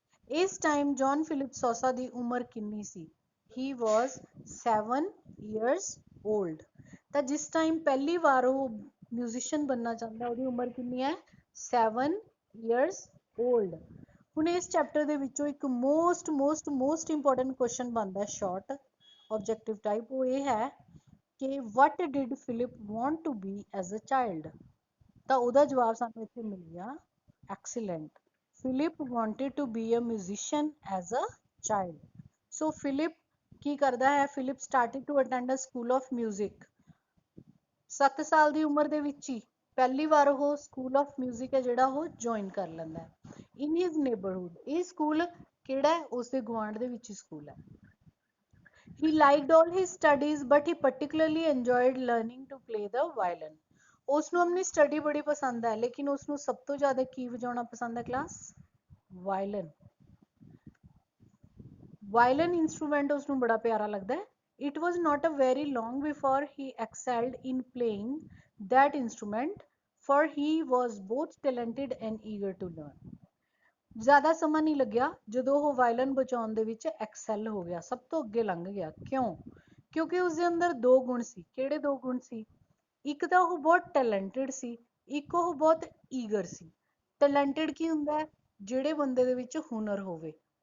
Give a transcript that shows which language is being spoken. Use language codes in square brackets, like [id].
[pa] ਇਸ time John Philip ਸੌਸਾ ਦੀ ਉਮਰ ਕਿੰਨੀ ਸੀ? [en] He was 7 years old। [pa] ਤਾਂ ਜਿਸ ਟਾਈਮ ਪਹਿਲੀ ਵਾਰ ਉਹ ਮਿਊਜ਼ੀਸ਼ੀਅਨ ਬਣਨਾ ਚਾਹੁੰਦਾ ਉਹਦੀ ਉਮਰ ਕਿੰਨੀ ਹੈ? [en] 7 years old। [pa] ਹੁਣ ਇਸ ਚੈਪਟਰ ਦੇ ਵਿੱਚੋਂ ਇੱਕ ਮੋਸਟ ਇੰਪੋਰਟੈਂਟ ਕੁਐਸਚਨ ਬਣਦਾ ਹੈ ਸ਼ਾਰਟ ਆਬਜੈਕਟਿਵ ਟਾਈਪ। [en] ਉਹ ਇਹ ਹੈ ਕਿ what did Philip want to be as a child? [pa] ਤਾਂ ਉਹਦਾ ਜਵਾਬ ਸਾਨੂੰ ਇੱਥੇ ਮਿਲ ਗਿਆ excellent। [en] Philip wanted to be a musician as a child। [pa] So Philip ਕੀ ਕਰਦਾ ਹੈ? [en] Philip started to attend a school of music। [pa] 7 ਸਾਲ ਦੀ ਉਮਰ ਦੇ ਵਿੱਚ ਹੀ ਪਹਿਲੀ ਵਾਰ ਉਹ ਸਕੂਲ ਆਫ ਮਿਊਜ਼ਿਕ ਹੈ ਜਿਹੜਾ ਉਹ ਜੁਆਇਨ ਕਰ ਲੈਂਦਾ ਹੈ। [en] In his neighbourhood. [pa] ਇਹ ਸਕੂਲ ਕਿਹੜਾ ਹੈ? ਉਸਦੇ ਗੁਆਂਢ ਦੇ ਵਿੱਚ ਹੀ ਸਕੂਲ ਹੈ। [en] He liked all his studies but he particularly enjoyed learning to play the violin. [pa] ਉਸਨੂੰ ਆਪਣੀ ਸਟੱਡੀ ਬੜੀ ਪਸੰਦ ਹੈ ਲੇਕਿਨ ਉਸਨੂੰ ਸਭ ਤੋਂ ਜ਼ਿਆਦਾ ਕੀ ਵਜਾਉਣਾ ਪਸੰਦ ਹੈ ਕਲਾਸ? ਵਾਇਲਨ। ਵਾਇਲਨ ਇੰਸਟਰੂਮੈਂਟ ਉਸਨੂੰ ਬੜਾ ਪਿਆਰਾ ਲੱਗਦਾ ਹੈ। [en] It was not a very long before he excelled in playing that instrument, for he was both talented and eager to learn. [pa] ਜ਼ਿਆਦਾ ਸਮਾਂ ਨਹੀਂ ਲੱਗਿਆ ਜਦੋਂ ਉਹ ਵਾਇਲਨ ਬਜਾਉਣ ਦੇ ਵਿੱਚ ਐਕਸੈਲ ਹੋ ਗਿਆ, ਸਭ ਤੋਂ ਅੱਗੇ ਲੰਘ ਗਿਆ। ਕਿਉਂ? ਕਿਉਂਕਿ ਉਸਦੇ ਅੰਦਰ ਦੋ ਗੁਣ ਸੀ। ਕਿਹੜੇ ਦੋ ਗੁਣ ਸੀ? ਇੱਕ ਤਾਂ ਉਹ ਬਹੁਤ ਟੈਲੈਂਟਡ ਸੀ, ਇੱਕ ਉਹ ਬਹੁਤ ਈਗਰ ਸੀ। ਟੈਲੈਂਟਡ ਕੀ ਹੁੰਦਾ ਹੈ? ਜਿਹੜੇ ਬੰਦੇ ਦੇ ਵਿੱਚ ਹੁਨਰ ਹੋਵੇ।